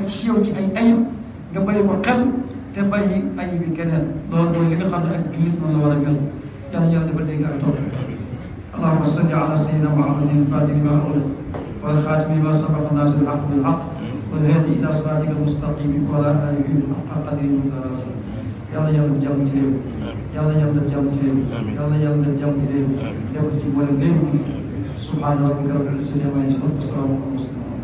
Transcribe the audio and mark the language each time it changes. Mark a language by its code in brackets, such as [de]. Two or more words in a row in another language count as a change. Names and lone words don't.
[wo] ci yow ci ay ayib nga bàyyi ko xel te bàyyi ayibi keneen loolu mooy li nga xam ne ak jullit noonu la war a mel yàlla yàlla dafa dégg ak topp [ar] اللهم صل على سيدنا محمد الفاتح لما أغلق والخاتم لما سبق ناصر الحق بالحق والهادي إلى صراطك المستقيم وعلى آله حق قدره ومقداره [wo] yàlla yàlla def jàmm ci réew yàlla yàlla def jàmm ci réew yàlla yàlla def jàmm ci réew def ci mboolem léegi [ar] سبحان ربك رب العزة عما يصفون وسلام على المرسلين